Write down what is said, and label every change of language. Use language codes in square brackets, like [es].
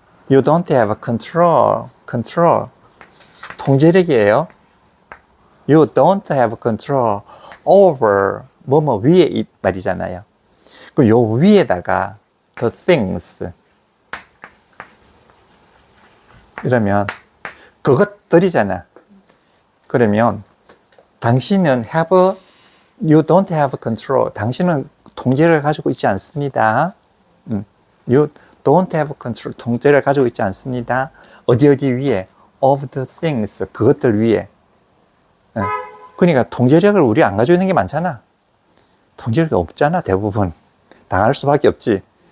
[en] You don't have control [ko] 통제력이에요. [en] You don't have control over [ko] 뭐뭐 위에 이 말이잖아요. 그럼 요 위에다가 the things 이러면 그것들이잖아. 그러면 당신은 [en] you don't have control. [ko] 당신은 통제를 가지고 있지 않습니다. [en] You don't have control. [ko] 통제를 가지고 있지 않습니다. 어디 위에? [en] Of the things. [ko] 그것들 위에. 그러니까 통제력을 우리 안 가지고 있는 게 많잖아. 통제력이 없잖아, 대부분. 당할 수밖에 없지.